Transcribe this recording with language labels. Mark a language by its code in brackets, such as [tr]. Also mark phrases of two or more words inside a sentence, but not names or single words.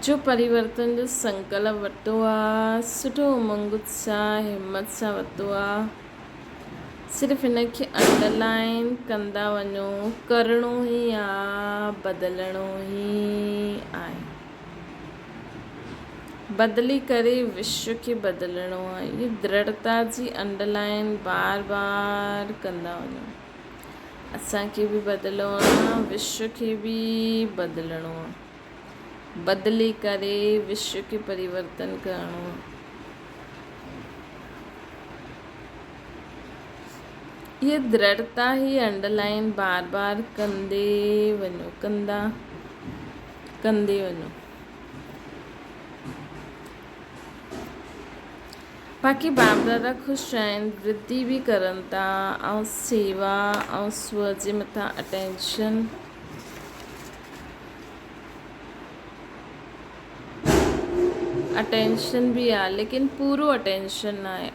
[sd] जो परिवर्तन जो संकल्प वरितो आहे, सुठो उमंग उत्साह हिम्मत सां वरितो आहे, सिर्फ़ु हिनखे अंडरलाइन कंदा वञो, करिणो ई आहे, बदिलणो ई आहे। बदिली करे विश्व खे बदिलणो आहे। ये दृढ़ता जी अंडरलाइन बार बार कंदा वञो। असांखे बि बदिलणो आहे, विश्व खे बि बदिलणो आहे। बदिली करे विश्व खे परिवर्तन करिणो आहे। ये दृढ़ता ही अंडरलाइन बार बार कंदे वञो। बाक़ी बाप दादा ख़ुशि आहिनि, वृद्धि बि करनि था ऐं सेवा ऐं स्व जे मथां अटेंशन बि आहे, लेकिन पूरो अटेंशन न आहे।